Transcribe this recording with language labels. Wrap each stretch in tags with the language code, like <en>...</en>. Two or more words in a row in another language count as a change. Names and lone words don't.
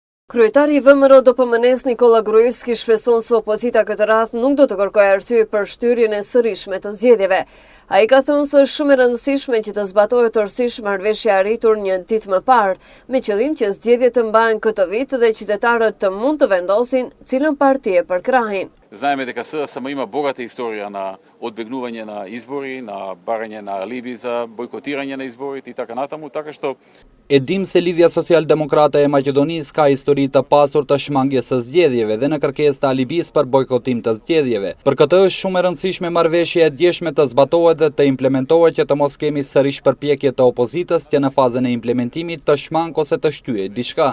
<sq>Kryetari i VMRO-DPMN-s Nikola Gruevski shpreson se opozita këtë radhë nuk do të kërkojë arsye për shtyrjen e sërishme të zgjedhjeve. Ai ka thënë se është shumë e rëndësishme që të zbatohet tërësisht marrëveshja e arritur një ditë më parë, me qëllim që zgjedhjet të mbahen këtë vit dhe qytetarët të mund të vendosin cilën parti e përkrahin.</sq> <mk>Знаем дека СДСМ има богата историја на одбегнување на избори, на барање на алиби за бойкотирање на изборите и така натаму, така што</mk> <sq>E dim se Lidhja Social-Demokrate e Maqedonisë ka histori të pasur të shmangjes së zgjedhjeve dhe në kërkesë të alibis për bojkotim të zgjedhjeve. Për këtë është shumë e rëndësishme marrëveshja e djeshme të zbatohet dhe të implementohet që të mos kemi sërish përpjekje të opozitës që në fazën e implementimit të shmang ose të shtyjë diçka.</sq>